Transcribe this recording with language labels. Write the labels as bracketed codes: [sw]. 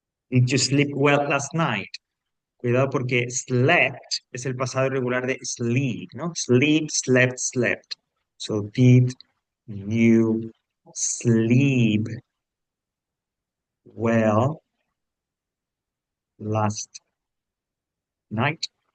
[en] Did you sleep well last night? [es] Cuidado porque slept es el pasado irregular de sleep, ¿no? [en] Sleep, slept, slept. So, did you sleep well last night?